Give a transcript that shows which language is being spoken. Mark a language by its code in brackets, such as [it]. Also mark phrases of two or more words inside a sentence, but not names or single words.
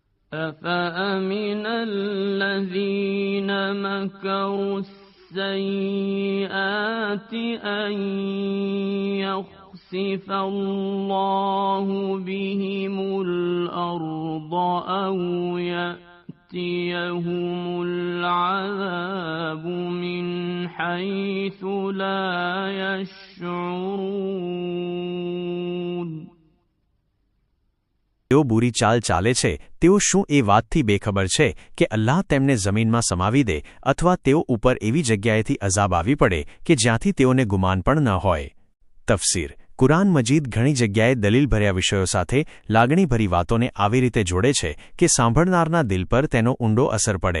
[ar] أفأمن الذين مكروا السيئات أن يخسف الله بهم الأرض أو يأتيهم العذاب من حيث لا يشعرون. [gu] તેઓ બુરી ચાલ ચાલે છે, તેઓ શું એ વાતથી બેખબર છે કે અલ્લાહ તેમને જમીનમાં સમાવી દે અથવા તેઓ ઉપર એવી જગ્યાએથી અઝાબ આવી પડે કે જ્યાંથી તેઓને ગુમાન પણ ન હોય. તફસીર. કુરાન મજીદ ઘણી જગ્યાએ દલીલભર્યા વિષયો સાથે લાગણીભરી વાતોને આવી રીતે જોડે છે કે સાંભળનારના દિલ પર તેનો ઊંડો અસર પડે.